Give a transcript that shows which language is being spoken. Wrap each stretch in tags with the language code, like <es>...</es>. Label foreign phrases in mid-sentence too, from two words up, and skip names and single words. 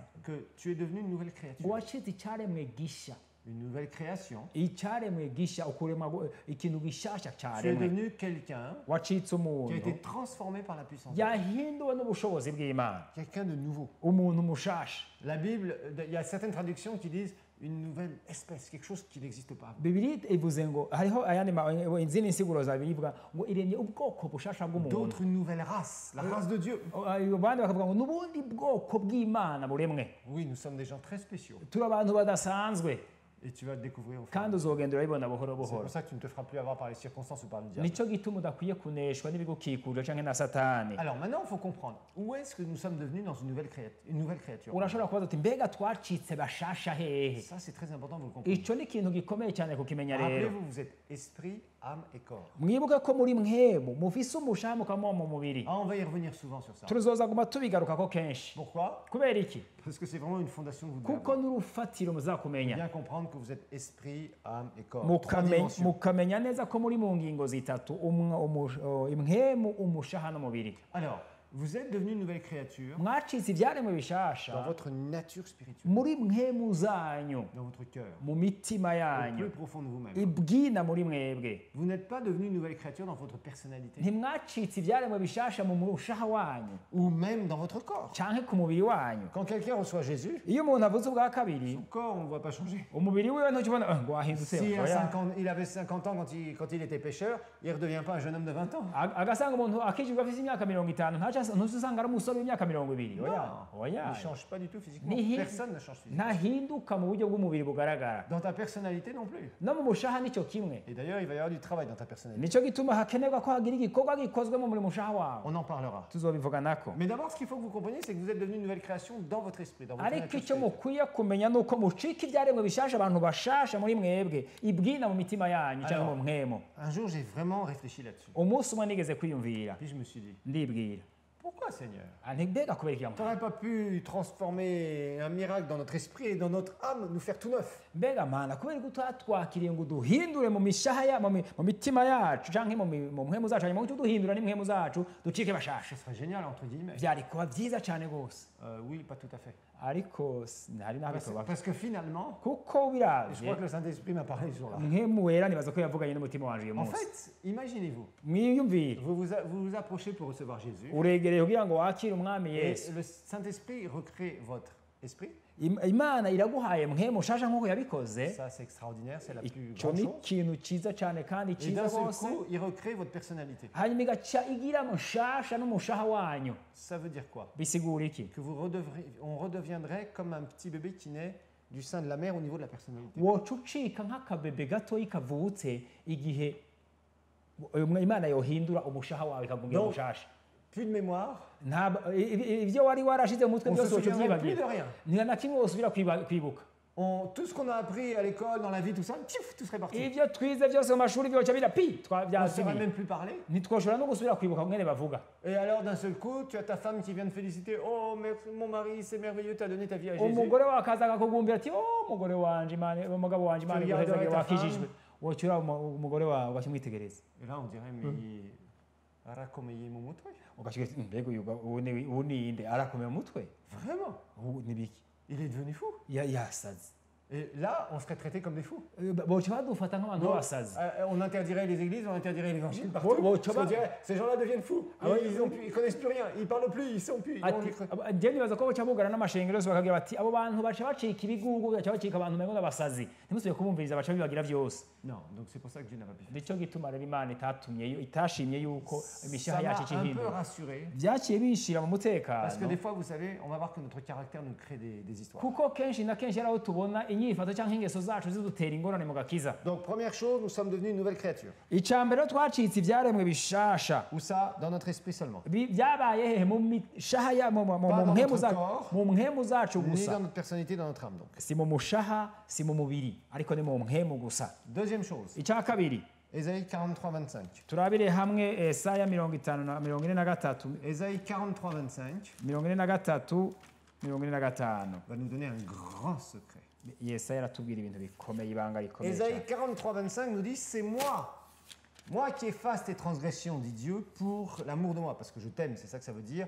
<fr>que tu es devenu une nouvelle créature,</fr> <rn>uwacitse icyaremwe gisha</rn> <fr>une nouvelle création.</fr> <rn>icyaremwe gisha ukurema ikintu gishasha</rn> <fr>Tu es</fr> <rn>cyaremwe</rn> <fr>devenu quelqu'un</fr> <rn>wacitse</rn> <fr>qui a</fr> <rn>umuntu</rn> <fr>été transformé par la puissance de Dieu.</fr> <rn>yahinduwe n'ubushobozi bw'Imana</rn> <fr>Quelqu'un de nouveau.</fr> <rn>umuntu mushasha.</rn> <fr>La Bible, il y a certaines traductions qui disent une nouvelle espèce, quelque chose qui n'existe pas.</fr> <rn>Bibiri ivuze ngo hariho ayandi izindi nsiguro za Bibiliya ivuga ngo iremye ubwoko bushasha bw'umuntu.</rn> <fr>D'autres, une nouvelle race, la race de Dieu.</fr> <rn>Abandi bakavuga ngo n'ubundi bwoko bw'Imana buremwe.</rn> <fr>Oui, nous sommes des gens très spéciaux.</fr> <rn>Turi abantu badasanzwe</rn> <fr>Et tu vas le découvrir au fur et à</fr> <rn>kandi uzogenda urabibona buhoro</rn> <fr>mesure. C'est</fr> <rn>buhoro.</rn> <fr>pour ça que tu ne te feras plus avoir par les circonstances ou par le diable.</fr> <rn>Nico gituma udakwiye kuneshwa n'ibigukikuje canke na satani.</rn> <fr>Alors maintenant, il faut comprendre où est-ce que nous sommes devenus dans une nouvelle créature.</fr> <rn>Urashobora kubaza uti mbega twacitse bashasha hehe?</rn> <fr>Ça, c'est très important, vous le comprenez.</fr> <rn>Ico ni ikintu gikomeye cyane kukimenya rero.</rn> <fr>Rappelez-vous, vous êtes esprit, âme et corps.</fr> <rn>Mwibuke ko muri mwemu mufise umushaha mukaba mu mubiri.</rn> <fr>Ah, on va y revenir souvent sur ça.</fr> <rn>Tuzozaguma tubigarukako kenshi.</rn> <fr>Pourquoi?</fr> <rn>Kubera iki?</rn> <fr>Parce que c'est vraiment une fondation que vous devez</fr> <rn>Kuko</rn> <fr>avoir.</fr> <rn>n'urufatiro</rn> <fr>Il faut</fr> <rn>muzakumenya.</rn> <fr>bien comprendre que vous êtes esprit, âme et corps. Trois dimensions.</fr> <rn>mukamenya neza ko muri mu ngingo zitatu imwemu umushaha n'umubiri.</rn> <fr>Alors, vous êtes devenu une nouvelle créature</fr> <rn>Mwacitse ibyaremwe</rn> <fr>dans</fr> <rn>bishasha</rn> <fr>votre nature spirituelle,</fr> <rn>muri mwemu zanyu</rn> <fr>dans votre cœur,</fr> <rn>mu mitima</rn> <fr>au</fr> <rn>yanyu</rn> <fr>plus profond de vous-même.</fr> <rn>ibwina muri mwebwe.</rn> <fr>Vous n'êtes pas devenu une nouvelle créature dans votre personnalité</fr> <rn>Ntimwacitse ibyaremwe bishasha mu mushaha wanyu</rn> <fr>ou même dans votre corps.</fr> <rn>canke ku mubiri wanyu.</rn> <fr>Quand quelqu'un reçoit Jésus,</fr> <rn>Iyo umuntu avuze ubwa kabiri</rn> <fr>son corps, on ne voit pas changer.</fr> <rn>umubiri wiwe ntukibona ngo wahindutse.</rn> <fr>Si</fr> <rn>oya.</rn> <fr>il avait 50 ans quand il était pécheur, il ne redevient pas un jeune homme de 20 ans.</fr> <rn>Agasanga umuntu akijijwe afite imyaka 50 ntaca ntuzusanga ari umusore w'imyaka 20</rn> <fr>Il ne change pas du tout physiquement.</fr> <rn>Ni-</rn> <fr>Personne ne change physiquement.</fr> <rn>ntahinduka mu buryo bw'umubiri bugaragara</rn> <fr>Dans ta personnalité non plus.</fr> <rn>no mu mushaha nicyo kimwe</rn> <fr>Et d'ailleurs, il va y avoir du travail dans ta personnalité.</fr> <rn>nicyo gituma hakenerwa ko hagira igikorwa gikozwemo muri mushaha wawe</rn> <fr>On en parlera.</fr> <rn>tuzobivuga nako</rn> <fr>Mais d'abord, ce qu'il faut que vous compreniez, c'est que vous êtes devenu une nouvelle création dans votre esprit, dans votre</fr> <rn>ariko</rn> <fr>nature</fr> <rn>icyo</rn> <fr>spirituelle.</fr> <rn>mukwiye kumenya ni uko mucika ibyaremwe bishasha abantu bashasha muri mwebwe ibwina mu mitima yanyu cyangwa mu mwemo</rn> <fr>Un jour, j'ai vraiment réfléchi là-dessus.</fr> <rn>umunsi umwe nigeze kwiyumvira</rn> <fr>Puis je me suis dit,</fr> <rn>ndibwira</rn> <fr>pourquoi Seigneur?</fr> <rn>mbega kubera iki</rn> <fr>Tu n'aurais pas pu transformer un miracle dans notre esprit et dans notre âme, nous faire tout neuf.</fr> <rn>mbega mana kubera ko twakiriye ngo duhindure mu mishaha mu mitima yacu cyangwa mu mpwemu zacu hanyuma duhindura n'impwemu zacu ducike bashasha</rn> <fr>Ce serait génial, entre guillemets.</fr> <rn>byari kuba byiza cyane rwose</rn> <fr>Oui, pas tout à fait.</fr> <rn>ariko hari n'abitoba</rn> <fr>Parce que finalement,</fr> <rn>kuko</rn> <fr>je</fr> <rn>biravye</rn> <fr>crois que le Saint-Esprit m'a parlé ce jour-là.</fr> <rn>mpwemu wera nibaza ko yavuganye n'umutima wanje uyu</rn> <fr>En</fr> <rn>munsi</rn> <fr>fait, imaginez-vous,</fr> <rn>mwiyumvire</rn> <fr>vous vous approchez pour recevoir Jésus</fr> <rn>uregereye kugira ngo wakire umwami</rn> <fr>et</fr> <rn>yesu</rn> <fr>le Saint-Esprit recrée votre esprit.</fr> <rn>imana iraguhaye mpwemu shasha nk'uko yabikoze</rn> <fr>Ça, c'est extraordinaire, c'est la plus</fr> <rn>icyo</rn> <fr>grande</fr> <rn>ni</rn> <fr>chose.</fr> <rn>ikintu cyiza cyane kandi</rn> <fr>Et</fr> <rn>cyiza</rn> <fr>d'un seul</fr> <rn>rwose</rn> <fr>coup, il recrée votre personnalité.</fr> <rn>hanyuma igaca igira mushasha n'umushaha wanyu</rn> <fr>Ça veut dire quoi?</fr> <rn>bisigura iki</rn> <fr>Que on redeviendrait comme un petit bébé qui naît du sein de la mère au niveau de la personnalité.</fr> <rn>woca ucika nk'akabebe gatoyi kavutse igihe imana yohindura umushaha wawe ikagumbira</rn> <fr>Donc,</fr> <rn>mushasha</rn> <fr>Plus de mémoire,</fr> <rn>ibyo wari warashize mu mutwe</rn> <fr>on se</fr> <rn>byose woca</rn> <fr>souviendrait plus de</fr> <rn>ubyibagira</rn> <fr>rien.</fr> <rn>nta na kimwe wosubira kwibuka</rn> <fr>Tout ce qu'on a appris à l'école, dans la vie, tout ça, tchif, tout serait parti.</fr> <rn>ibyo twize byose mu mashuri byoca bira</rn> <fr>On ne saurait</fr> <rn>byazimiye</rn> <fr>même plus parler.</fr> <rn>ntitwoshobora no gusubira kwibuka mwene bavuga</rn> <fr>Et alors, d'un seul coup, tu as ta femme qui vient te féliciter. Oh, mon mari, c'est merveilleux, tu as donné ta vie à Jésus.</fr> <rn>umugore wawe akaza akakugumbira ati umugore wanje imana umugabo wanje imana</rn> <fr>Regarderai</fr> <rn>iguhezagire</rn> <fr>ta</fr> <rn>wakijijwe woca ura umugore wawe ugakimwitegereza</rn> <fr>Et là, on dirait, mais</fr> <rn>arakomeye mu mutwe. ugakigira ati mbega ubu ni inde arakomeye umutwe</rn> <fr>Vraiment,</fr> <rn>ubu ni biki</rn> <fr>il est devenu fou.</fr> <rn>yasaze</rn> <fr>Et là, on serait traités comme des fous.</fr> <rn>boca badufata nk'abantu</rn> <fr>Donc,</fr> <rn>b'abasazi</rn> <fr>on interdirait les églises, on interdirait l'évangile Bon, partout. bon, tu On vois. dirait, ces gens-là deviennent fous. Ah ouais. Ils connaissent plus rien, ils parlent plus, ils sont plus. ils ont</fr> <rn>ati</rn> <fr>les-</fr> <rn>njye nibaza ko boca bugana n'amashengero yose bakagira bati abo bantu baca bacika ibigugu baca bacika abantu umengo n'abasazi ntimusubire kubumviriza baca bibagira byose</rn> <fr>Non, donc c'est pour ça que Dieu n'a pas pu faire.</fr> <rn>nicyo gituma rero imana itashimye yuko imishaha</rn> <fr>Ça m'a</fr> <rn>yacu</rn> <fr>un peu</fr> <rn>ikihindura</rn> <fr>rassuré.</fr> <rn>byaciye bishira mu</rn> <fr>Parce que</fr> <rn>mutekano</rn> <fr>des fois, vous savez, on va voir que notre caractère nous crée des histoires.</fr> <rn>kuko kenshi na kenshi ari aho tubona inyifato cyangwa ingeso zacu zidutera ingorane mu gakiza</rn> <fr>Donc, première chose, nous sommes devenus une nouvelle créature.</fr> <rn>icya mbere twacitse ibyaremwe bishasha</rn> <fr>Où ça? Dans notre esprit seulement.</fr> <rn>byabaye hehe mu mishaha mu</rn> <fr>dans</fr> <rn>mpemu</rn> <fr>notre</fr> <rn>zacu</rn> <fr>corps,</fr> <rn>mu mpemu zacu Ni gusa</rn> <fr>dans notre personnalité, dans notre âme. Donc.</fr> <rn>si mu mushaha si mu mubiri ariko ni mu mpemu gusa</rn> <fr>Deuxième chose,</fr> <rn>icya kabiri</rn> <fr>Ésaïe 43, 25.</fr> <rn>turabire hamwe Esaya 43</rn> <fr>Ésaïe 43, 25 43 va nous donner un grand secret.</fr> <rn>Yesaya aratubwira ibintu bikomeye ibanga rikomeye</rn> <fr>Ésaïe</fr> <rn>cyane</rn> <fr>43, 25 nous dit, c'est moi qui efface tes transgressions, dit Dieu, pour l'amour de moi, parce que je t'aime, c'est ça que ça veut dire.</fr>